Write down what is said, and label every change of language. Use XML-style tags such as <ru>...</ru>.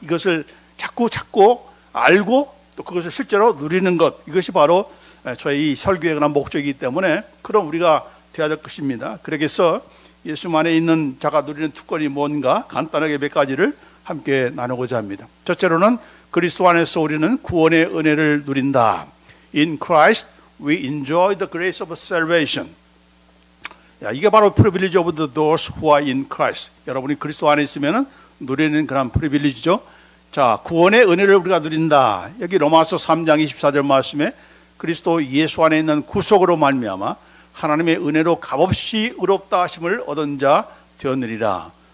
<ko>이것을 자꾸 알고 또 그것을 실제로 누리는 것, 이것이 바로 저희 이 설교의 그런 목적이기 때문에 그럼 우리가 되어야 될 것입니다. 그래서 예수 안에 있는 자가 누리는 특권이 뭔가 간단하게 몇 가지를 함께 나누고자 합니다. 첫째로는 그리스도 안에서 우리는 구원의 은혜를 누린다.</ko> <en>In Christ we enjoy the grace of salvation.</en> <ko>이게 바로</ko> <en>privilege of those who are in Christ.</en> <ko>여러분이 그리스도 안에 있으면 누리는 그런 프리빌리지죠. 자, 구원의 은혜를 우리가 누린다. 여기 로마서 3장 24절 말씀에 그리스도 예수 안에 있는 구속으로 말미암아 하나님의 은혜로 값없이 의롭다 하심을 얻은 자 되었느니라.</ko>